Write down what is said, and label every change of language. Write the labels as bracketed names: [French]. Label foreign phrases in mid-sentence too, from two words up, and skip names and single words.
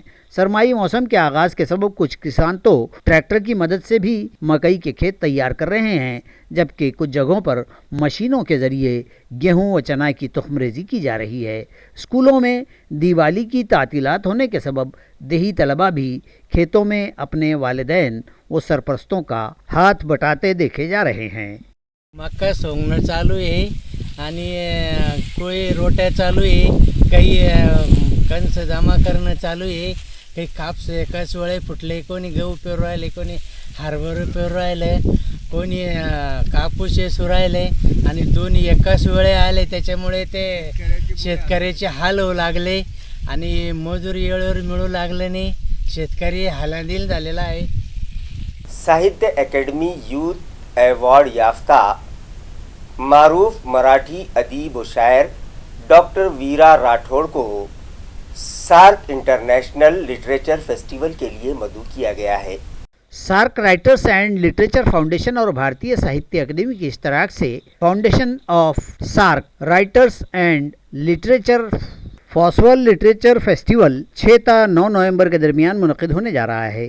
[Urdu] سرمائی موسم کے آغاز کے سبب کچھ کسان تو ٹریکٹر کی مدد سے بھی مکئی کے کھیت تیار کر رہے ہیں، جبکہ کچھ جگہوں پر مشینوں کے ذریعے گیہوں و چنا کی تخم ریزی کی جا رہی ہے۔ اسکولوں میں دیوالی کی تعطیلات ہونے کے سبب دیہی طلبہ بھی کھیتوں میں اپنے والدین و سرپرستوں کا ہاتھ بٹاتے دیکھے جا رہے ہیں۔ [Marathi] मका सोंगणं चालू आहे आणि कोळी रोट्या चालू आहे, काही कणस जमा करणं चालू आहे, काही कापस एकाच वेळे फुटले, कोणी गहू पेरू राहिले, कोणी हरभरे पेरू राहिले, कोणी कापूस सुरायले आणि दोन्ही एकाच वेळे आले, त्याच्यामुळे ते शेतकऱ्याचे हाल होऊ लागले आणि मजुरी वेळेवर मिळू लागले नाही, शेतकरी हालांदिल झालेला आहे। [Urdu] साहित्य अकेडमी यूथ ایوارڈ یافتہ معروف مراٹھی ادیب و شاعر ڈاکٹر ویرا راٹھوڑ کو سارک انٹرنیشنل لٹریچر فیسٹیول کے لیے مدعو کیا گیا ہے۔ سارک رائٹرز اینڈ لٹریچر فاؤنڈیشن اور بھارتیہ ساہتیہ اکیڈمی کے اشتراک سے فاؤنڈیشن آف سارک رائٹرز اینڈ لٹریچر فاسول لٹریچر فیسٹیول 6 تا 9 نومبر کے درمیان منعقد ہونے جا رہا ہے۔